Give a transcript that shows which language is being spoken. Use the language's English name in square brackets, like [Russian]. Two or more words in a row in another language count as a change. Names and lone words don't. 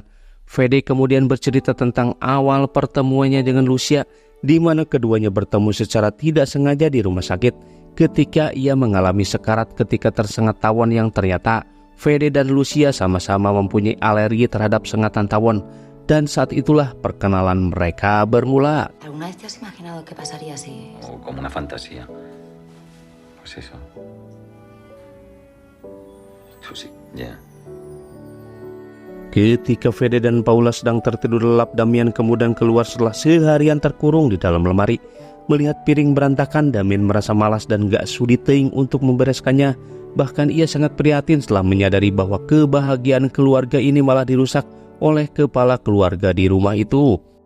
[Indonesian] Fede kemudian bercerita tentang awal pertemuannya dengan Lucia, di mana keduanya bertemu secara tidak sengaja di rumah sakit ketika ia mengalami sekarat ketika tersengat tawon, yang ternyata Fede dan Lucia sama-sama mempunyai alergi terhadap sengatan tawon. Dan saat itulah perkenalan mereka bermula. [Spanish] ¿Alguna vez te has imaginado qué pasaría si...? O como una fantasía. Pues eso. Tú sí, ya. [Indonesian] Ketika Fede dan Paula sedang tertidur lelap, Damian kemudian keluar setelah seharian terkurung di dalam lemari. Melihat piring berantakan, Damian merasa malas dan gak sudi teing untuk membereskannya. Bahkan ia sangat prihatin setelah menyadari bahwa kebahagiaan keluarga ini malah dirusak oleh kepala keluarga di rumah itu.